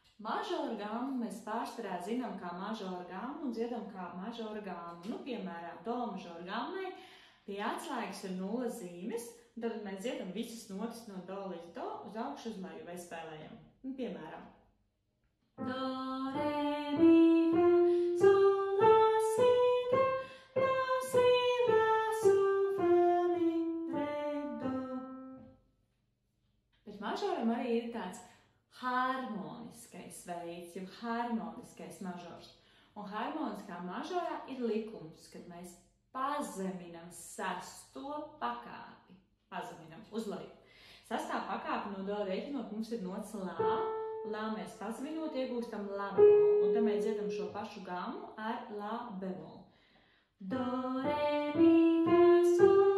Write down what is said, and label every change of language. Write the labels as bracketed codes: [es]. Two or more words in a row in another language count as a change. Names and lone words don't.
[lv] Mažoru gammu mēs pārsvarā zinām kā mažoru gammu un dziedam kā mažoru gammu. Nu, piemēram, do mažoru gammai pie atslēgas ir 0 zīmes, un tad mēs dziedam visas notas no do līdz do uz augšu uz leju vai spēlējam. Nu, piemēram, do, re, mi, fa, sol, la, si, do, do, si, la, sol, fa, mi, re, do. Bet mažoram arī ir tāds harmoniskais veids, jau harmoniskais mažors. Un harmoniskā mažorā ir likums, kad mēs pazeminam sesto pakāpi. Pazeminam uz leju. Sestā pakāpe no do rēķinot mums ir nots lā. Lā mēs pazeminot iegūstam lā bemolu. Un tad mēs dziedam šo pašu gammu ar lā bemolu. Do, re, mi, fa, sol.